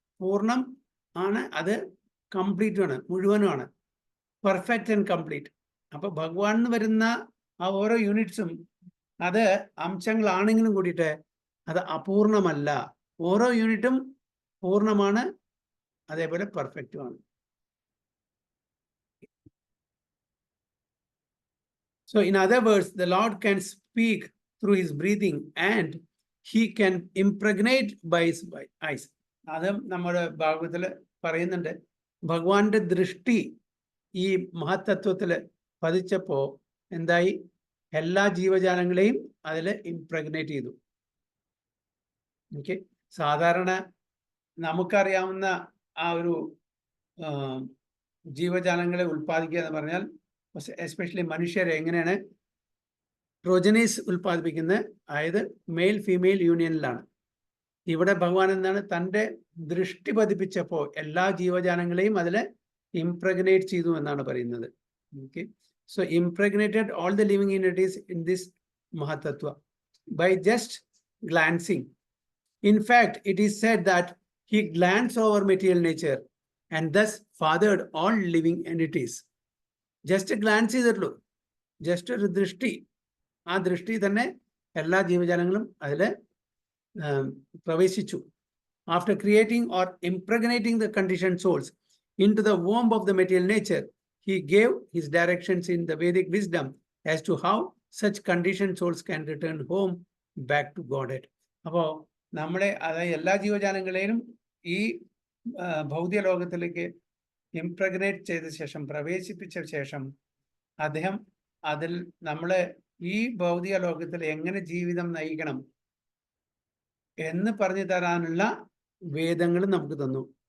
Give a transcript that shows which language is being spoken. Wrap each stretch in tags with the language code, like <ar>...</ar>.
<ml>പൂർണ്ണം ആണ്, അത് കംപ്ലീറ്റുമാണ്, മുഴുവനുമാണ്, പെർഫെക്റ്റ് ആൻഡ് കംപ്ലീറ്റ്. അപ്പൊ ഭഗവാൻ എന്ന് വരുന്ന ആ ഓരോ യൂണിറ്റ്സും അത് അംശങ്ങളാണെങ്കിലും കൂടിയിട്ട് അത് അപൂർണമല്ല. ഓരോ യൂണിറ്റും പൂർണ്ണമാണ്, അതേപോലെ പെർഫെക്റ്റുമാണ്.</ml> <en>So in other words, the Lord can speak through his breathing and he can impregnate by his eyes.</en> <ml>അതും നമ്മുടെ ഭാഗവതത്തിൽ പറയുന്നുണ്ട്. ഭഗവാന്റെ ദൃഷ്ടി ഈ മഹത്തത്വത്തിൽ പതിച്ചപ്പോൾ എന്തായി? എല്ലാ ജീവജാലങ്ങളെയും അതിൽ ഇംപ്രഗ്നേറ്റ് ചെയ്തു. ഓക്കെ, സാധാരണ നമുക്കറിയാവുന്ന ആ ഒരു ജീവജാലങ്ങളെ ഉൽപ്പാദിക്കുക എന്ന് പറഞ്ഞാൽ, എസ്പെഷ്യലി മനുഷ്യരെ എങ്ങനെയാണ് പ്രൊജനീസ് ഉൽപ്പാദിപ്പിക്കുന്നത്? അതായത് മെയിൽ ഫീമെയിൽ യൂണിയനിലാണ്. ഇവിടെ ഭഗവാൻ എന്താണ്? തൻ്റെ ദൃഷ്ടി പതിപ്പിച്ചപ്പോൾ എല്ലാ ജീവജാലങ്ങളെയും അതിൽ ഇംപ്രഗ്നേറ്റ് ചെയ്തു എന്നാണ് പറയുന്നത്.</ml> <en>Okay, so impregnated all the living unities in this മഹത്തത്വ by just glancing. In fact, it is said that he glanced over material nature and thus fathered all living entities. Just a glance</en> <ml>ചെയ്തിട്ടുള്ളൂ, just ഒരു ദൃഷ്ടി. ആ ദൃഷ്ടി തന്നെ എല്ലാ ജീവജാലങ്ങളും അതിൽ പ്രവേശിച്ചു.</ml> <en>After creating or impregnating the conditioned souls into the womb of the material nature, he gave his directions in the Vedic wisdom as to how such conditioned souls can return home back to Godhead.</en> <ml>അപ്പോൾ നമ്മളെ, അതായത് എല്ലാ ജീവജാലങ്ങളെയും ഈ ഭൗതിക ലോകത്തിലേക്ക് ഇംപ്രഗ്നേറ്റ് ചെയ്ത ശേഷം, പ്രവേശിപ്പിച്ച ശേഷം, അദ്ദേഹം അതിൽ നമ്മളെ ഈ ഭൗതിക ലോകത്തിൽ എങ്ങനെ ജീവിതം നയിക്കണം എന്ന് പറഞ്ഞു തരാനുള്ള വേദങ്ങൾ നമുക്ക് തന്നു.</ml>